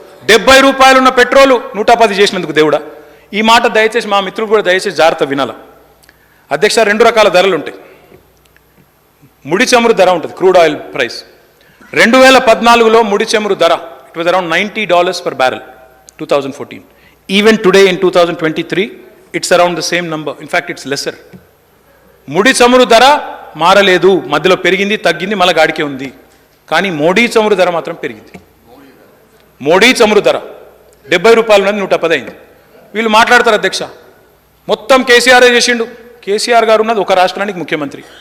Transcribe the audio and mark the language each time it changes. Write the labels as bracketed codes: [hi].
[te] 70 రూపాయలు ఉన్న పెట్రోలు 110 చేసినందుకు దేవుడా? ఈ మాట దయచేసి మా మిత్రులు కూడా దయచేసి జాగ్రత్త వినాల. అధ్యక్ష, 2 రకాల ధరలు ఉంటాయి. ముడి చమురు ధర ఉంటుంది, క్రూడ్ ఆయిల్ ప్రైస్. 2014లో ముడి చమురు ధర [en] It was around $90 per barrel, 2014. Even today in 2023, it's around the same number. In fact, it's lesser. [te] ముడి చమురు ధర మారలేదు, మధ్యలో పెరిగింది, తగ్గింది, మళ్ళీ గాడికే ఉంది. కానీ మోడీ చమురు ధర మాత్రం పెరిగింది. మోడీ చమురు ధర 70 రూపాయలు ఉన్నది 110 అయింది. వీళ్ళు మాట్లాడతారు అధ్యక్ష, మొత్తం కేసీఆర్ చేసిండు. కేసీఆర్ గారు ఉన్నది ఒక రాష్ట్రానికి ముఖ్యమంత్రి,